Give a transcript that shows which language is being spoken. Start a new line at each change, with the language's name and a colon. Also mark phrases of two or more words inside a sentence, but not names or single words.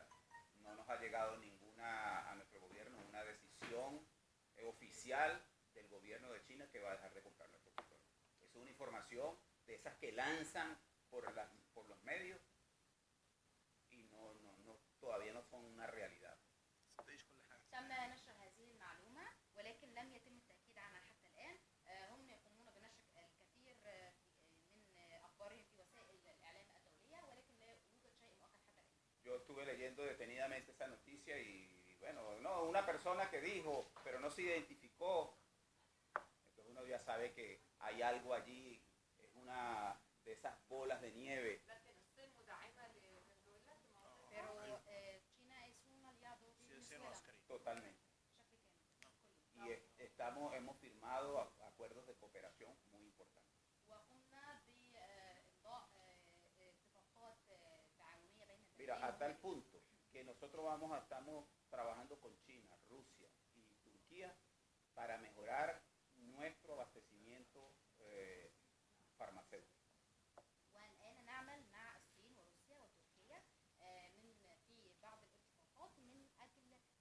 Spanish: No nos ha llegado a nuestro gobierno una decisión oficial del gobierno de China que va a dejar de comprar nuestro petróleo. Es una información de esas que lanzan por los medios y todavía no son una realidad.
Arabic: تم نشر هذه المعلومة ولكن لم يتم التأكيد عنها حتى الآن. هم يقومون بنشر الكثير من أخبارهم في وسائل الإعلام الدولية ولكن لا يوجد شيء مؤكد حتى الآن.
Spanish: Yo estuve leyendo detenidamente esa noticia y bueno, no, una persona que dijo, pero no se identificó. Entonces uno ya sabe que hay algo allí, es una de esas bolas de nieve. Pero China es un aliado de Venezuela. Totalmente. Y hemos firmado acuerdos de cooperación muy importantes.
Arabic: وقمنا بإمضاء اتفاقات تعاونية بين
Spanish: Mira,
Arabic: البلدين.
Spanish: a tal punto que nosotros estamos trabajando con China, Rusia y Turquía para mejorar nuestro abastecimiento farmacéutico.
Arabic: والآن نعمل مع الصين وروسيا وتركيا في بعض الاتفاقات من أجل